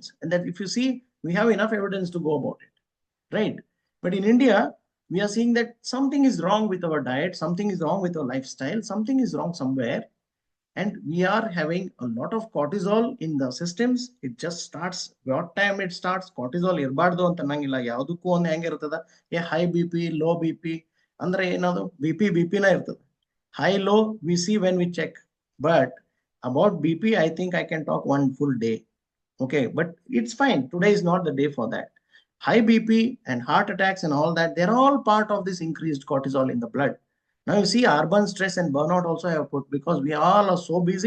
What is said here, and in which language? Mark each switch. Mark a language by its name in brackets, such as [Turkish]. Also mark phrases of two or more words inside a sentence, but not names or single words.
[English] And that if you see, we have enough evidence to go about it, right? But in India, we are seeing that something is wrong with our diet, something is wrong with our lifestyle, something is wrong somewhere. And we are having a lot of cortisol in the systems. It just starts, what time it starts, cortisol [Kannada] ಇರ್ಬಾರ್ದು ಅಂತ ನಂಗಿಲ್ಲ, ಯಾವುದುಕ್ಕು ಒಂದು ಹೆಂಗೆ ಇರ್ತದ, [English] high BP, low BP [Kannada] ಅಂದ್ರೆ ಏನದು? BP na ಇರ್ತದ. [English] High low we see when we check. But about BP, I think I can talk one full day. Okay, but it's fine. Today is not the day for that. High BP and heart attacks and all that, they're all part of this increased cortisol in the blood. Now you see, urban stress and burnout also have put, because we all are so busy.